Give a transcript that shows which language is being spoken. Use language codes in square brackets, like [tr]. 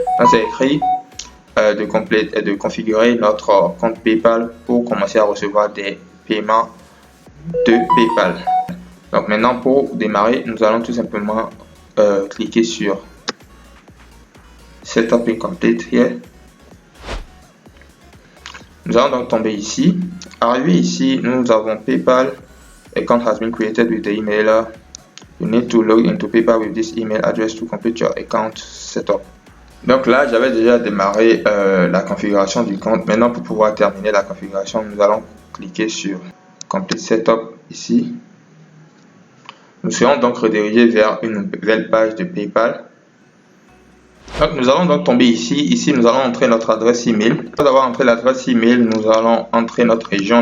[fr] Donc c'est écrit de configurer notre compte PayPal pour commencer à recevoir des paiements de PayPal. Donc maintenant pour démarrer, nous allons tout simplement cliquer sur Setup Incomplete here. Nous allons donc tomber ici. Arrivé ici, nous avons PayPal. [en] Account has been created with the emailer. You need to log into PayPal with this email address to complete your account setup. [fr] Donc là, j'avais déjà démarré la configuration du compte. Maintenant, pour pouvoir terminer la configuration, nous allons cliquer sur Complete Setup ici. Nous serons donc redirigés vers une nouvelle page de PayPal. Donc, nous allons donc tomber ici. Ici, nous allons entrer notre adresse email. Après avoir entré l'adresse email, nous allons entrer notre région.